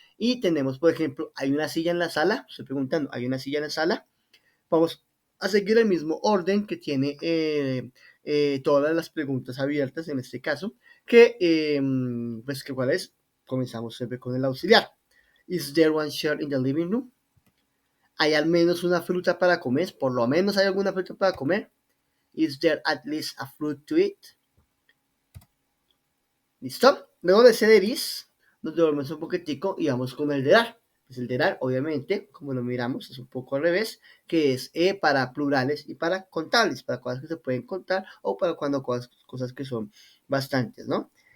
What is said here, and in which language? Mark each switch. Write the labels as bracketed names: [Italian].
[Spanish] Y tenemos, por ejemplo, hay una silla en la sala. Estoy preguntando, ¿hay una silla en la sala? Vamos a seguir el mismo orden que tiene todas las preguntas abiertas en este caso. Pues, ¿cuál es? Comenzamos siempre con el auxiliar. [English] Is there one chair in the living room? [Spanish] ¿Hay al menos una fruta para comer? ¿Por lo menos hay alguna fruta para comer? [English] Is there at least a fruit to eat? [Spanish] ¿Listo? Luego de ese there is, nos devolvemos un poquitico y vamos con el there are. Pues el there are, obviamente, como lo miramos, es un poco al revés, que es para plurales y para contables, para cosas que se pueden contar o para cuando cosas que son bastantes, ¿no?